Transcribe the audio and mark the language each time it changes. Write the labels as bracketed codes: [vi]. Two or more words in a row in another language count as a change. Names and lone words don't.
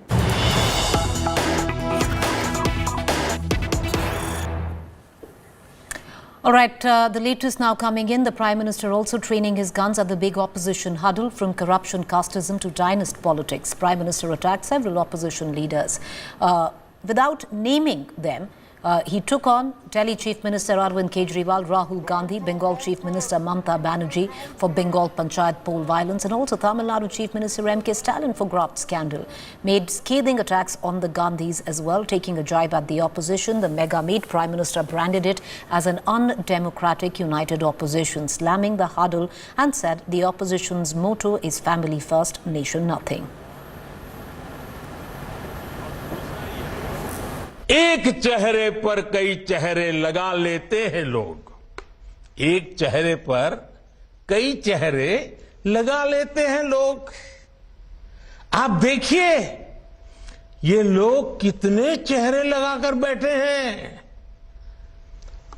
[en] All right, the latest now coming in. The Prime Minister also training his guns at the big opposition huddle, from corruption, casteism to dynast politics. Prime Minister attacked several opposition leaders. Without naming them, he took on Delhi Chief Minister Arvind Kejriwal, Rahul Gandhi, Bengal Chief Minister Mamata Banerjee for Bengal Panchayat poll violence, and also Tamil Nadu Chief Minister M K Stalin for graft scandal. Made scathing attacks on the Gandhis as well, taking a jibe at the opposition. The mega meet, Prime Minister branded it as an undemocratic united opposition, slamming the huddle and said the opposition's motto is family first, nation nothing. [hi] एक चेहरे पर कई चेहरे लगा लेते हैं लोग, एक चेहरे पर कई चेहरे लगा लेते हैं लोग। आप देखिए ये लोग कितने चेहरे लगाकर बैठे हैं।